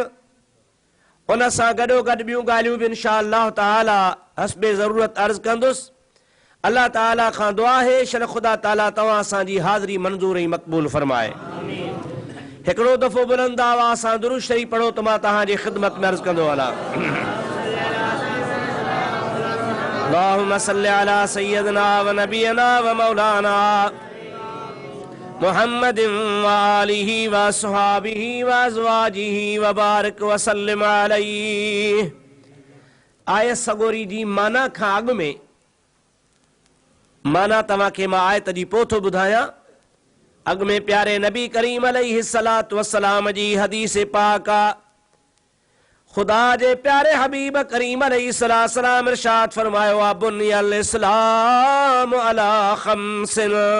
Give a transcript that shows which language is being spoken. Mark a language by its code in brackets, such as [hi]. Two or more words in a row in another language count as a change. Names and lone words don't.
[sd] उन सां गॾोगॾु ॿियूं ॻाल्हियूं बि [ar] إن شاء الله تعالى [sd] हस्बे ज़रूरत अर्ज़ कंदुसि। अल्लाह ताला खां दुआ है शन ख़ुदा ताला तव्हां असांजी हाज़िरी मंज़ूर ऐं मक़बूल फरमाए। हिकिड़ो दफ़ो बुलंद आवाज़ सां दुरूद शरीफ़ पढ़ो त मां तव्हांजी ख़िदमत में अर्ज़ कंदो हलां। [ar] اللهم صل على سيدنا ونبينا ومولانا محمد وآله وأصحابه وأزواجه وبارك وسلم عليه. [sd] आयत सगोरी जी माना खां अॻु में माना तव्हांखे मां आयत जी पोइ थो ॿुधायां। अॻु में प्यारे नबी करीम [ar] عليه الصلاة والسلام [sd] जी हदीस पाक आहे। खुदा जे प्यारे हबीब करीम अलैहिस्सलाम इरशाद फरमायो आहे, [ar] بني الإسلام على خمس.